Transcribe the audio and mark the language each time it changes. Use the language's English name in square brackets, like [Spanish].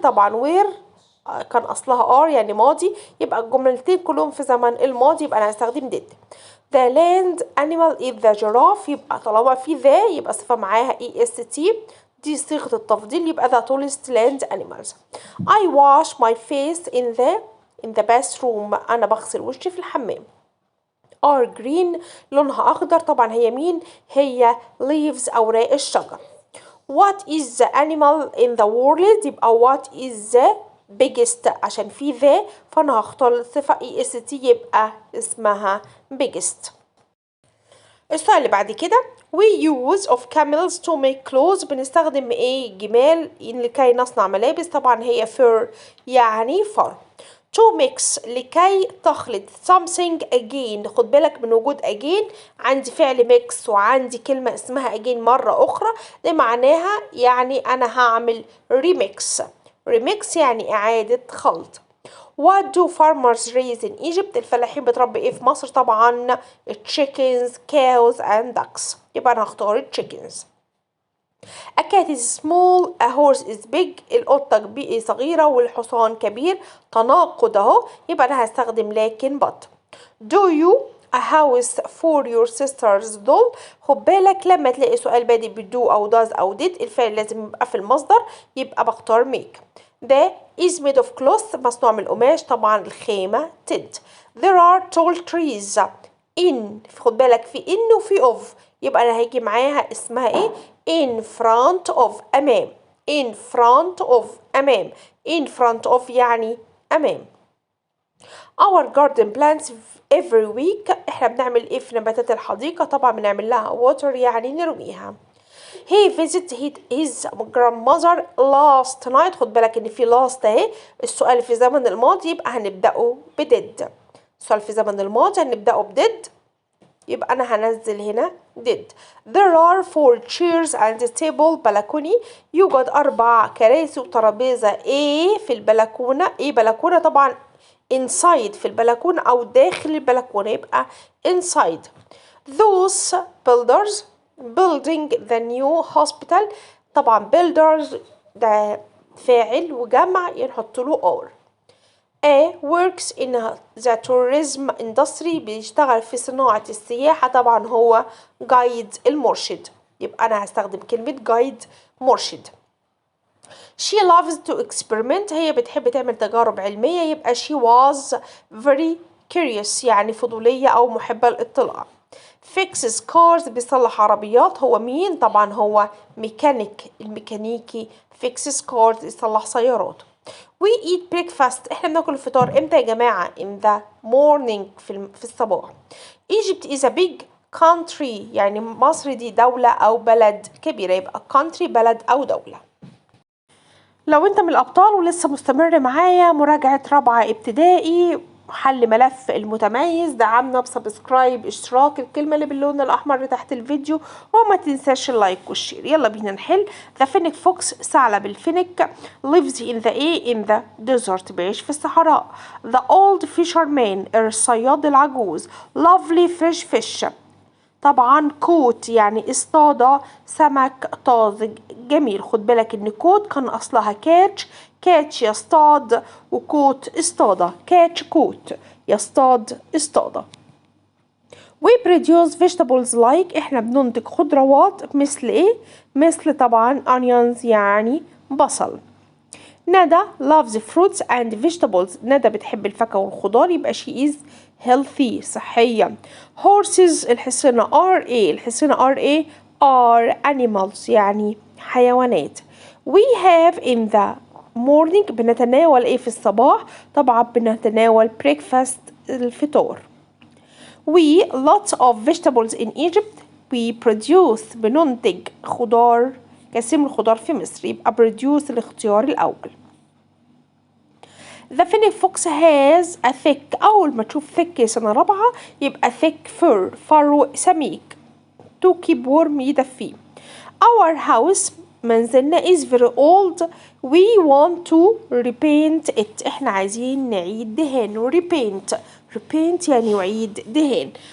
[Arabic] طبعا were كان أصلها are يعني ماضي، يبقى الجملتين كلهم في زمن الماضي، يبقى أنا هستخدم did. [English] The land animal is the giraffe. [Arabic] يبقى طالما في the يبقى صفة معاها est. دي صيغة التفضيل، يبقى [English] the tallest land animals. I wash my face in the bathroom. [Arabic] أنا بغسل وشي في الحمام. [English] are green [Arabic] لونها أخضر. طبعا هي مين؟ هي leaves أوراق الشجر. [English] What is the animal in the world؟ يبقى what is the biggest عشان في the [Arabic] فأنا هختار الصفة [English] est يبقى اسمها biggest. [Arabic] السؤال اللي بعد كده [English] we use of camels to make clothes. [Arabic] بنستخدم ايه؟ جمال لكي نصنع ملابس. طبعا هي fur يعني فر. [English] to mix [Arabic] لكي تخلط [English] something again. [Arabic] خد بالك من وجود again، عندي فعل mix وعندي كلمة اسمها again مرة أخرى. دي معناها يعني أنا هعمل remix يعني إعادة خلط. [English] What do farmers raise in Egypt؟ [Arabic] الفلاحين بتربي ايه في مصر؟ طبعا [English] chickens, cows and ducks. [Arabic] يبقى أنا هختار chickens. [English] A cat is small, a horse is big. [Arabic] القطة صغيرة والحصان كبير. تناقض اهو، يبقى أنا هستخدم لكن but. [English] Do you a house for your sister's doll؟ [Arabic] خد بالك لما تلاقي سؤال بادئ بدو أو does أو did الفعل لازم يبقى في المصدر، يبقى بختار make. [English] The is made of cloth [Arabic] مصنوع من القماش. طبعا الخيمة tent. [English] There are tall trees in. [Arabic] خد بالك في in وفي of، يبقى أنا هيجي معاها اسمها ايه؟ [English] in front of [Arabic] أمام. [English] in front of أمام. in front of يعني أمام. our garden plants every week. [Arabic] احنا بنعمل ايه في نباتات الحديقة؟ طبعا بنعمل لها water يعني نرويها. [English] he visited his grandmother last night. [Arabic] خد بالك ان في last اهي، السؤال في زمن الماضي يبقى هنبدأه بدid. السؤال في زمن الماضي هنبدأه بدid، يبقى أنا هنزل هنا did. [English] There are 4 chairs and a table balcony. [Arabic] يوجد 4 كراسي وترابيزة ايه في البلكونة. ايه بلكونة؟ طبعا inside في البلكونة أو داخل البلكونة، يبقى inside. [English] Those builders building the new hospital. [Arabic] طبعا builders ده فاعل وجمع ينحط له or. [English] A works in the tourism industry [Arabic] بيشتغل في صناعة السياحة. طبعا هو guide المرشد، يبقى أنا هستخدم كلمة guide مرشد. [English] She loves to experiment. [Arabic] هي بتحب تعمل تجارب علمية، يبقى [English] she was very curious [Arabic] يعني فضولية أو محبة للاطلاع. [English] fixes cars [Arabic] بيصلح عربيات. هو مين؟ طبعا هو الميكانيكي. [English] fixes cars [Arabic] يصلح سيارات. [English] we eat breakfast. [Arabic] احنا بناكل الفطار امتى يا جماعة؟ [English] in the morning [Arabic] في الصباح. [English] Egypt is a big country [Arabic] يعني مصر دي دولة أو بلد كبيرة، يبقى country بلد أو دولة. لو انت من الأبطال ولسه مستمر معايا مراجعة رابعة ابتدائي حل ملف المتميز. دعمنا بسبسكرايب، اشتراك، الكلمة اللي باللون الأحمر تحت الفيديو، وما تنساش اللايك والشير. يلا بينا نحل. [English] The Fennec Fox، [Arabic] ثعلب الفينيك، [English] lives in the desert، [Arabic] بيعيش في الصحراء. [English] The old fisherman، [Arabic] الصياد العجوز. [English] lovely fresh fish، [Arabic] طبعا كوت يعني اصطاد سمك طازج جميل. خد بالك ان كوت كان اصلها كاتش، كاتش يصطاد، وكوت اصطاد. كاتش كوت، يصطاد اصطاد. [English] We produce vegetables like، [Arabic] احنا بننتج خضروات مثل ايه؟ مثل طبعا onions يعني بصل. ندى [English] loves fruits and vegetables، [Arabic] ندى بتحب الفاكهة والخضار، يبقى [English] she is healthy [Arabic] صحية. horses، الحصينة are ايه؟ الحصينة are ايه؟ [English] are animals [Arabic] يعني حيوانات. [English] we have in the morning، [Arabic] بنتناول ايه في الصباح؟ طبعا بنتناول breakfast، الفطور. [English] we lots of vegetables in Egypt، we produce، [Arabic] بننتج خضار، كثير من الخضار في مصر، يبقى produce الاختيار الأول. [English] The Fennec Fox has a thick، [Arabic] أول ما تشوف thick سنة رابعة يبقى [English] thick fur، [Arabic] فرو سميك. [English] to keep warm، يدفيه. Our house، منزلنا is very old، we want to repaint it، [Arabic] احنا عايزين نعيد دهانه. repaint يعني يعيد دهان.